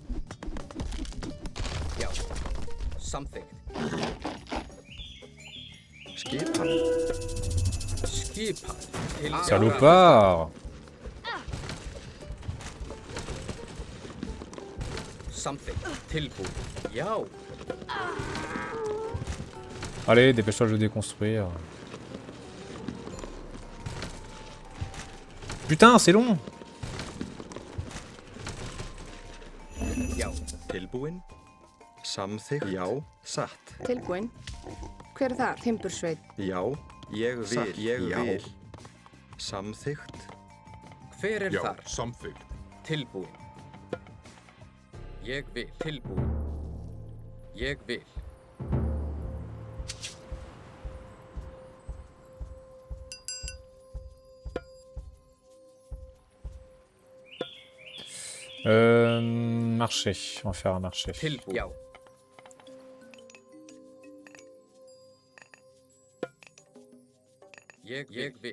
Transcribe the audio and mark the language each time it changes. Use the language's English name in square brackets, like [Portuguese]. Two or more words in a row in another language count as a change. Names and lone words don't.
[Icelandic] Já. Samþykkt. Skipan. Skipan. Til [French] Salopard! [Icelandic] Samþykkt. Tilbúin. Já. [French] Allez, dépêche-toi de le déconstruire. Putain, c'est long. [Icelandic] Já. Tilbúin. Samþykkt. Já. Satt. Tilbúin. Hver er það? Timbursveit. Já. Ég vil. Satt. Ég vil. Samþykkt. Hver er Já, þar? samþykkt. Tilbúin. Ég vil. Tilbúin. Ég vil. [French] Marché. On va faire un marché. [Icelandic] Tilbúin. Já. Ég vil.